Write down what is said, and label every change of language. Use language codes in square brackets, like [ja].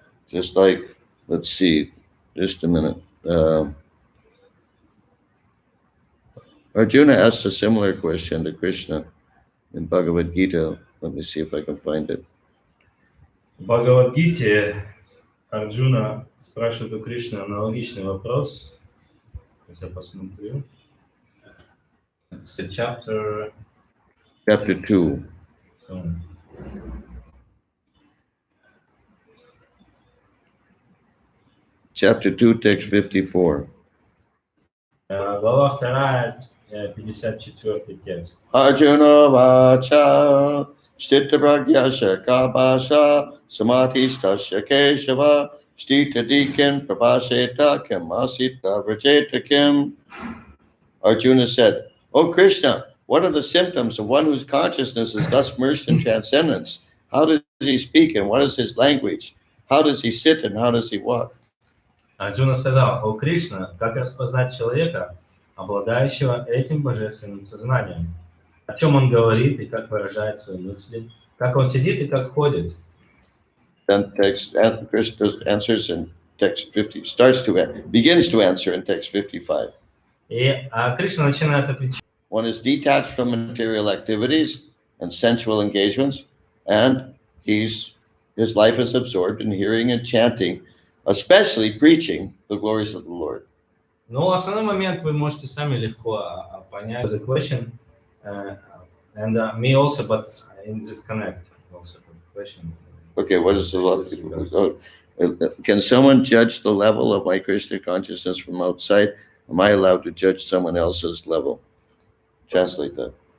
[en] Just like, let's see, just a minute. Arjuna asked a similar question to Krishna in Bhagavad Gita. Let me see if I can find it. [ru] В Бхагавад-гите Арджуна спрашивает у Кришны аналогичный вопрос. Сейчас я посмотрю. It's chapter [en] 2. Chapter 2, text 54. [ru] Глава 2, 54 текст. [sa] Arjuna vacha sthita pragyasya kabasha samadhistasya keshava sthita dikin prabhaseta kim asita vrajeta kim. [en] Arjuna said, O Krishna, what are the symptoms of one whose consciousness is thus immersed in transcendence? How does he speak and what is his language? How does he sit and how does he walk? [ru] Арджуна сказал: «О Кришна, как распознать человека, обладающего этим божественным сознанием? О чем он говорит и как выражает свои мысли? Как он сидит и как ходит?» [en] Then Krishna answers in text 50, begins to answer in text 55. [ru] И Кришна начинает отвечать. [en] One is detached from material activities and sensual engagements, and his life is absorbed in hearing and chanting, especially preaching the glories of the Lord. [ru] Но основной момент вы можете сами легко понять. [en] The question, and me also, but in this connect also question. Okay, what is the level? Can someone judge the level of my Krishna consciousness from outside? Am I allowed to judge someone else's level? Translate that.